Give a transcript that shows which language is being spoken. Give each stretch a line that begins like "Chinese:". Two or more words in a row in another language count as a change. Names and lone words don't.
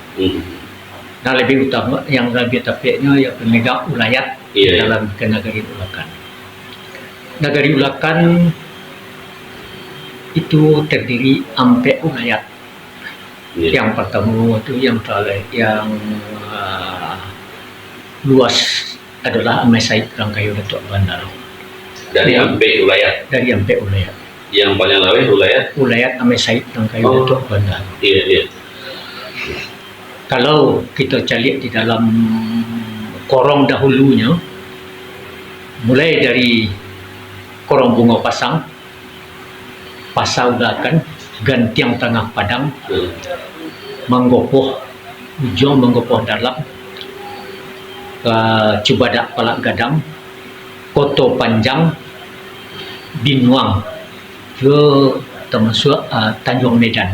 Indonesian: Nah, lebih utama yang lebih tepatnya ya pemegang ulayat dalam Nagari Ulakan. Nagari Ulakan itu terdiri empat ulayat. Yang pertama itu yang luas adalah Amai Said Rangkayo Datuk Bandaro. Dari empat ulayat. Dari empat ulayat. Yang paling laweh ulayat Amai Said Rangkayo Datuk Bandaro. Iya. Kalau kita cari di dalam korong dahulunya, mulai dari korong bunga pasang, pasau Ulakan, gantiang tengah padang, menggopoh ujung, menggopoh dalam, Cubadak Palak Gadang, Koto Panjang, Binuang, ke termasuk Tanjung Medan.